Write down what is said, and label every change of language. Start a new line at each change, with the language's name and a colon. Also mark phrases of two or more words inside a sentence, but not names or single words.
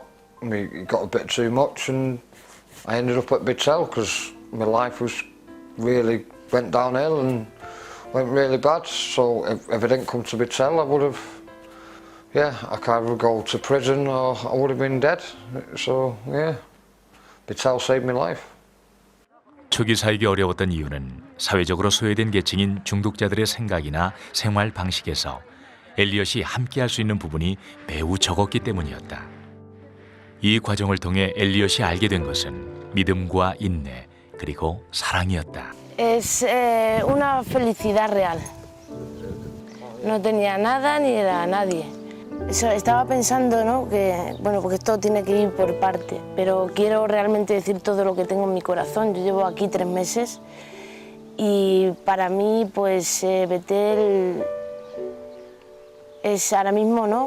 English: It got a bit too much, and I ended up at Bethel because my life really went downhill and went really bad. So if I didn't come to Bethel, I would have, I could either go to prison or I would have been dead. So Bethel saved my life.
Korean: 초기 사역이 어려웠던 이유는 사회적으로 소외된 계층인 중독자들의 생각이나 생활 방식에서 엘리엇이 함께할 수 있는 부분이 매우 적었기 때문이었다. 이 과정을 통해 엘리엇이 알게 된 것은 믿음과 인내 그리고 사랑이었다.
Spanish: Es una felicidad real. No tenía nada ni era nadie. Estaba pensando, ¿no? Que, bueno, porque esto tiene que ir por parte, pero quiero realmente decir todo lo que tengo en mi corazón. Yo llevo aquí 3 meses y para mí, pues, Betel es ahora mismo, ¿no?